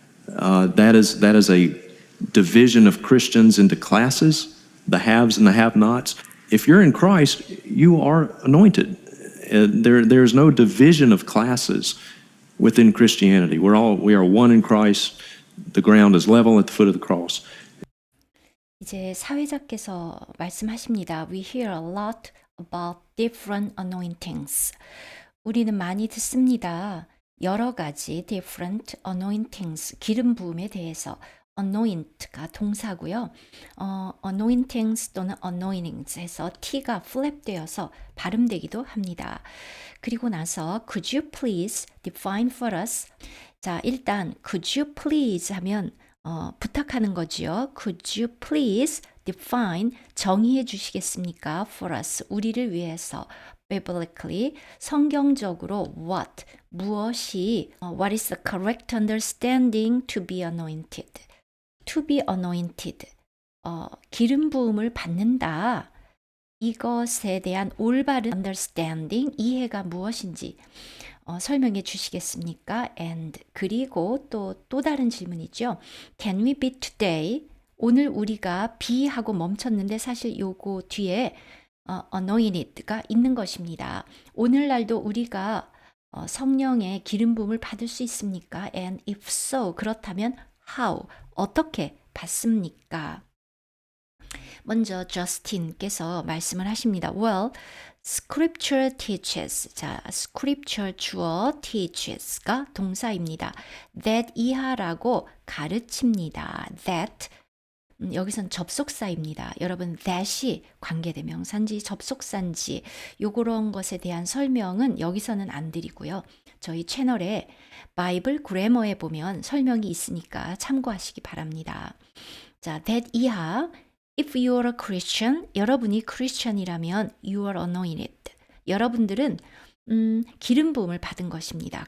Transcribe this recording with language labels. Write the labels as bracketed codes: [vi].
[en] That is a division of Christians into classes, the haves and the have-nots. If you're in Christ, you are anointed. There's no division of classes within Christianity. We are one in Christ. The ground is level at the foot of the cross. [ko] 이제 사회자께서 말씀하십니다. [en] We hear a lot about different anointings. [ko] 우리는 많이 듣습니다. 여러 가지 [en] different anointings, [ko] 기름 부음에 대해서. anoint가 동사고요. anointings 또는 anointings 해서 t가 flap되어서 발음되기도 합니다. 그리고 나서 [en] could you please define for us? [ko] 자, 일단 could you please 하면 부탁하는 거지요. [en] Could you please define [ko] 정의해 주시겠습니까? [en] For us, [ko] 우리를 위해서. [en] Biblically, [ko] 성경적으로 [en] what, [ko] 무엇이 [en] what is the correct understanding to be anointed? To be anointed, [ko] 기름 부음을 받는다. 이것에 대한 올바른 understanding, 이해가 무엇인지 설명해 주시겠습니까? And 그리고 또 다른 질문이죠. [en] Can we be today? [ko] 오늘 우리가 be 하고 멈췄는데 사실 요거 뒤에 anointed가 있는 것입니다. 오늘날도 우리가 성령의 기름 부음을 받을 수 있습니까? [en] And if so, [ko] 그렇다면 [en] how? [ko] 어떻게 받습니까? 먼저 저스틴께서 말씀을 하십니다. [en] Well, Scripture teaches. [ko] 자, Scripture 주어 teaches가 동사입니다. That 이하라고 가르칩니다. That 여기선 접속사입니다. 여러분, that이 관계대명사인지 접속사인지 요런 것에 대한 설명은 여기서는 안 드리고요. 저희 채널에 바이블 그래머에 보면 설명이 있으니까 참고하시기 바랍니다. 자, [en] that [ko] 이하 [en] If you are a Christian, [ko] 여러분이 크리스천이라면 [en] you are anointed. [ko] 여러분들은 기름 부음을 받은 것입니다.